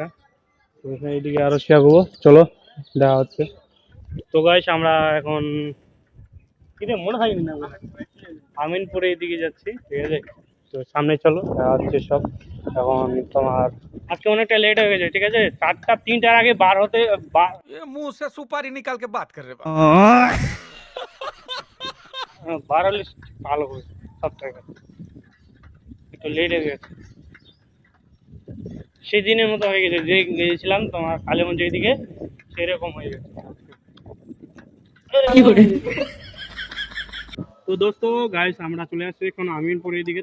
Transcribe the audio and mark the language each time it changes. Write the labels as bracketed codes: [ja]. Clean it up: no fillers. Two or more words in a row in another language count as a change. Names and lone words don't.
[bn] তো এখানে এইদিকে আরো শেয়ার করবো, চলো দেখা হচ্ছে। তো গাইস আমরা এখন কিরে মনে হয় না আমিনপুরে এদিকে যাচ্ছি, ঠিক আছে? তো সামনে চলো দেখা হচ্ছে সব। এখন তোমার আজকে অনেকটা লেট হয়ে গেছে, ঠিক আছে? 4টা 3টার আগে বার হতে [bho] ये मुंह से सुपारी निकाल के बात कर रहे बा। [bn] বার হলে ভালো হবে সব টাকা। একটু লেট হয়ে গেছে, সেই দিনের মতো হয়ে গেছে যে গিয়েছিলাম তোমার কালীগঞ্জের দিকে, সেরকম হয়ে গেছে। তো দোস্ত গাইস আমরা চলে আসছি এখন আমিনপুরের দিকে।